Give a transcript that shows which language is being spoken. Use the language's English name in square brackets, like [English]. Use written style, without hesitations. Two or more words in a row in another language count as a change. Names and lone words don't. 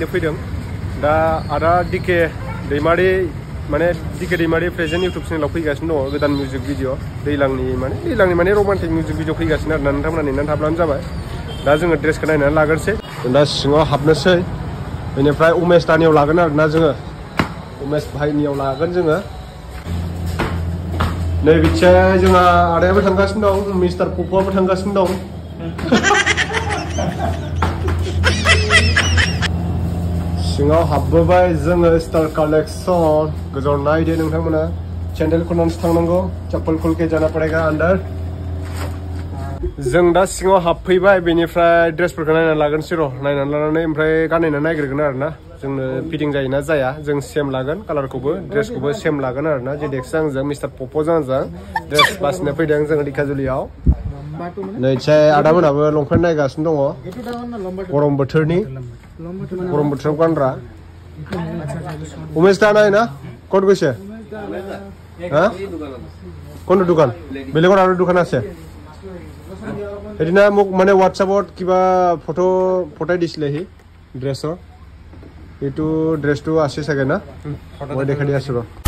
[Bodo] फैदों दा आदा डिके दैमारि माने डिके दैमारि [English] present YouTube channel [Bodo] फैगासिनो दङ गोदान [English] music video [Bodo] दैलांनि माने [English] romantic music video [Bodo] फैगासिनो आरो ना नोंथांमोना नेनानै थाब्लानो जाबाय दा जोङो ड्रेसखौ नायनानै लाग्रोसै दा सिङाव हाबनोसै बेनिफ्राय उमेश दानियाव लागोन आरो ना जोङो उमेश भाइनियाव लागोन जोङो नै बिथिंजाय जोंहा आदायाबो थांगासिनो दं मिस्टार पप'आबो थांगासिनो दं सिङाव हाबबोबाय जोङो स्टार कालेक्सन गोजौआव नायदो नोंथांमोना सेन्डेल खनानैसो थांनांगौ [Hindi] चप्पल खुल के जाना पड़ेगा अंदर [Bodo] जों दा सिङाव हाबफैबाय बेनिफ्राय ड्रेसफोरखौ नायनानै लागोनसै र' नायनानै लानानै ओमफ्राय गाननायनानै नायग्रोगोन आरो ना जोंनो फिटिं जायोना जाया जों सेम लागोन कालारखौबो ड्रेसखौबो सेम लागोन आरो ना जेडेक्सजों आंजों मिस्टार पप'जों आंजों ड्रेस बासिनो फैदों जोङो दिकाजुलियाव नै आदामोनाबो लंपेन्ट नायगासिनो दङ गरम बोथोराव गानग्रा उमेश दा नाय ना [Assamese] कौन গৈছে হ্যাঁ কোনটো দোকান বেলেগৰ আৰু দোকান আছে সেইদিনা মোক মানে হোৱাটছআপত কিবা ফটো পঠাই দিছিলে সি ড্ৰেছৰ এইটো ড্ৰেছটো আছে চাগে না মই দেখাই দি আছো ৰ